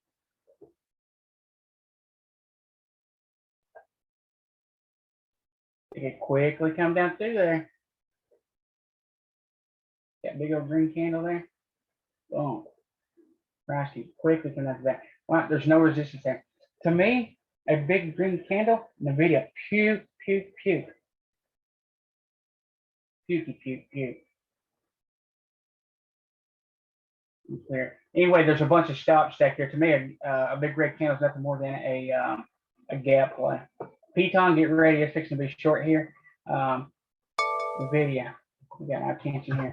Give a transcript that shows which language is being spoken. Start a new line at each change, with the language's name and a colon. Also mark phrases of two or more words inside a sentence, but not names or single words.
English: It quickly come down through there. That big old green candle there. Boom. Price can quickly come down to that. Wow, there's no resistance there. To me, a big green candle, NVIDIA, puke, puke, puke. Pukey, puke, puke. Clear. Anyway, there's a bunch of stops stacked here. To me, a big red candle is nothing more than a gap play. Peton, get ready. It's fixing to be short here. NVIDIA, we got our attention here.